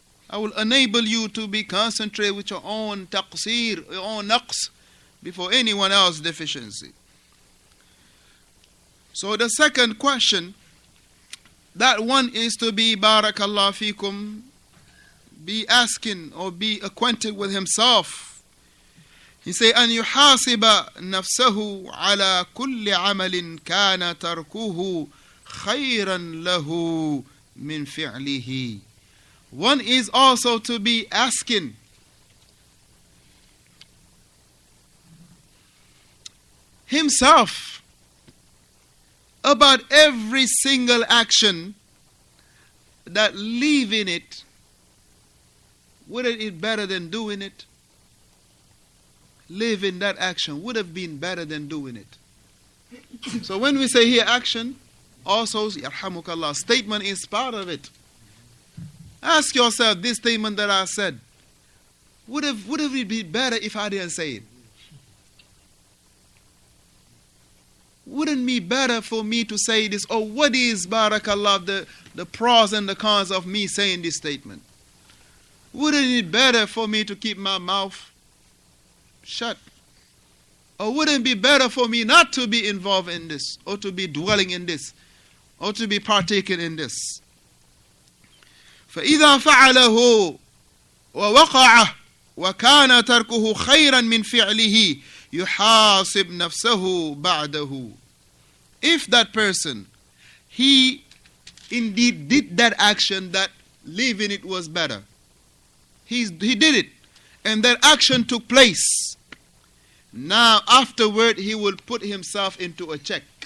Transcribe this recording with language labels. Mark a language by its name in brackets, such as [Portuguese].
[English] That will enable you to be concentrated with your own taqseer, your own naqs, before anyone else's deficiency. So the second question, that one is to be, barakallah fikum, be asking or be acquainted with himself. He say, [Arabic] أن يحاسب نفسه على كل عمل كان تركه خيرا له من فعله. [English] One is also to be asking himself about every single action that leaving it, would it be better than doing it? Leaving that action would have been better than doing it. So when we say here action, also, yarhamukallah, statement is part of it. Ask yourself, this statement that I said, would it be better if I didn't say it? Wouldn't it be better for me to say this? Or what is, barakallah, the pros and the cons of me saying this statement? Wouldn't it be better for me to keep my mouth shut? Or wouldn't it be better for me not to be involved in this, or to be dwelling in this, or to be partaking in this? [Arabic] فإذا فعله ووقع وكان تركه خيرا من فعله يحاسب نفسه بعده. [English] If that person, he indeed did that action, that leaving it was better, he did it, and that action took place, now afterward he will put himself into a check.